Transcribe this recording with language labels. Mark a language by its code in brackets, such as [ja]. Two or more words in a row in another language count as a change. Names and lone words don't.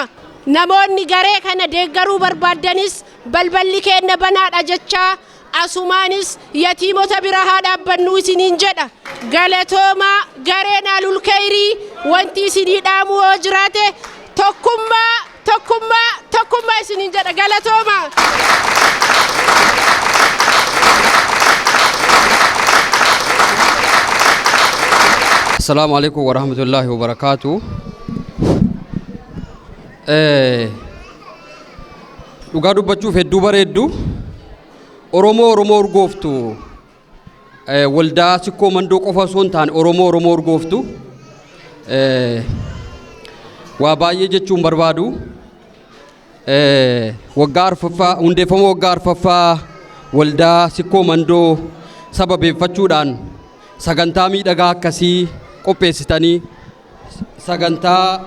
[om] Namoonni garee kana deeggaruu barbaaddanis balballi keenya banaadha jechaa asumaanis yatiimota bira haa dhaabbannuu isiniin jedha. Galatooma gareen aalul khayrii wanti isinii dhaamu yoo jiraate tokkummaa isiniin jedha. Galatooma. [ar] السلام عليكم ورحمة الله وبركاته. [om] Dhugaa dubbachuuf hedduu bareeddu Oromoo urgooftu waldaa sikkoo mandoo qofa osoo hin taane Oromoo urgooftu waa baay'ee jechuun barbaadu hundeeffama waggaa arfaffaa waldaa sikkoo mandoo sababeeffachuudhaan sagantaa miidhagaa akkasii qopheessitanii sagantaa